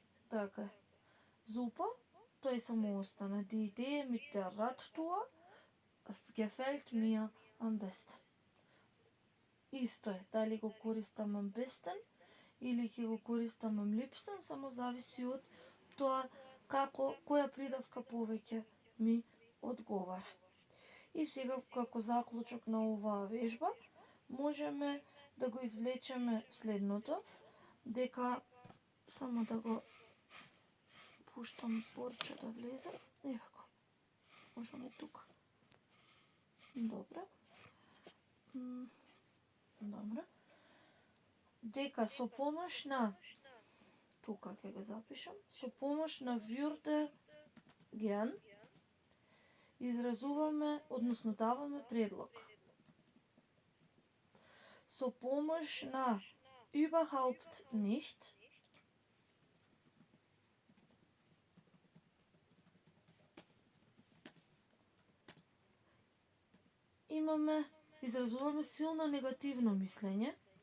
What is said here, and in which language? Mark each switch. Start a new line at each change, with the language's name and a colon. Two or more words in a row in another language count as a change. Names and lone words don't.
Macedonian: Така е. Super, toј само остана.
German: Die Idee mit der Radtour gefällt mir am besten.
Macedonian: Исто е, дали го користам
German: am besten
Macedonian: или ќе го користам
German: am liebsten,
Macedonian: само зависи од тоа која придавка повеќе ми одговара. И сега, како заклучок на оваа вежба, можеме да го извлечеме следното, дека само да го пуштам порче да влезе. Ево го. Можеме тука. Добре. Добре. Дека со помош на тука ќе го запишам, со помош на
German: würde gern
Macedonian: изразуваме, односно даваме предлог. Со помош на
German: überhaupt nicht
Macedonian: изразуваме силно негативно мислење.